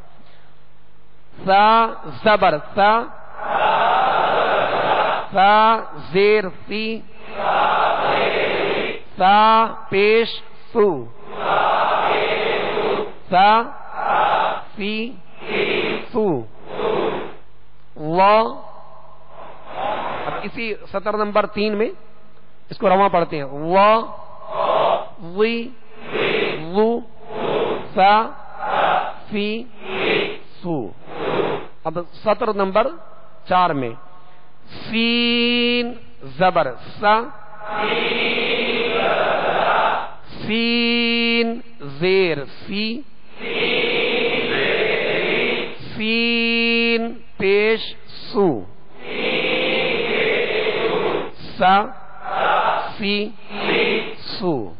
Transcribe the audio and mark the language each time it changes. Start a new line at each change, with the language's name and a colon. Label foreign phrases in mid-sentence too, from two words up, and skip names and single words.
Urdu: سا زبر سا، سا زیر سی، سا پیش سو، سا سی سو، وا. اب اسی سطر نمبر 3 میں اس کو رواں پڑھتے ہیں. وا وی وو سا سی سو. اب سطر نمبر 4 میں سین زبر سا، سین زیر سی، سین پیش سو، سا سی سو.